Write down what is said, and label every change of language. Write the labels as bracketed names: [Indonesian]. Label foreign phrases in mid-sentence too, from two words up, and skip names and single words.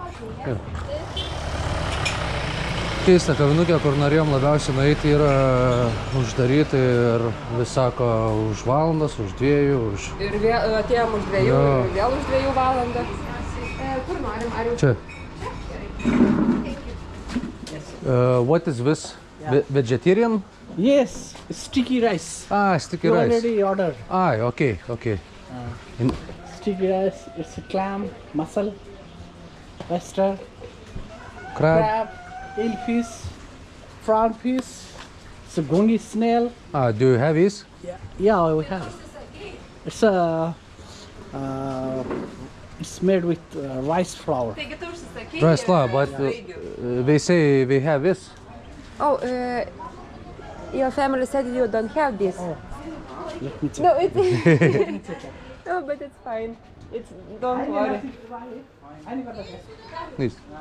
[Lithuanian] Keista kavinukė, kur norėjom labiausiai nueiti, yra uždaryti ir vis sako už valandas, už 2, už... Ir vėl atėjom už 2, ir vėl už 2 valandą. Kur norim, ar jau... Čia. [English] What is this? Vegetarian? Yes, sticky rice. Ah, sticky You rice. already ordered. Ah, okay, okay. Sticky rice, it's a clam, mussel, oyster, Crab. crab, eelfish, prawn fish, it's a gongi snail. Ah, do you have this? Yeah, we have. It's a it's made with rice flour. [Lithuanian] Taigi tu užsisakei. [English] Rice flour, but they say they have this. Oh, your family said you don't have this. Let me check. No, it's... No, but it's fine. It's... Don't worry. This.